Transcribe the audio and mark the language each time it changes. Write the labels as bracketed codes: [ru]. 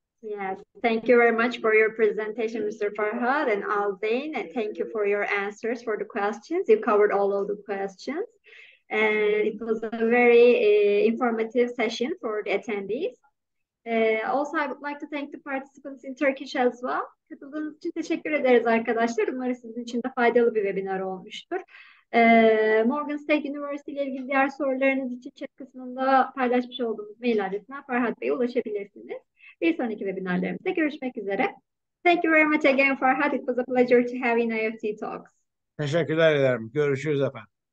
[en] Yes, thank you very much for your presentation, Mr. Farhad and Aldain, and thank you for your answers for the questions. You covered all of the questions, and it was a very informative session for the attendees. Also, I would like to thank the participants in Turkish as well. [tr] Katıldığınız için teşekkür ederiz arkadaşlar. Umarım sizin için de faydalı bir webinar olmuştur. Morgan State University ile ilgili diğer sorularınız için chat kısmında paylaşmış olduğumuz mail adresine Farhad Bey'e ulaşabilirsiniz. Bir sonraki webinarlarımızda görüşmek üzere. [en] Thank you very much again, Farhad. It was a pleasure to have you in IEFT Talks. [tr] Teşekkürler ederim. Görüşürüz efendim.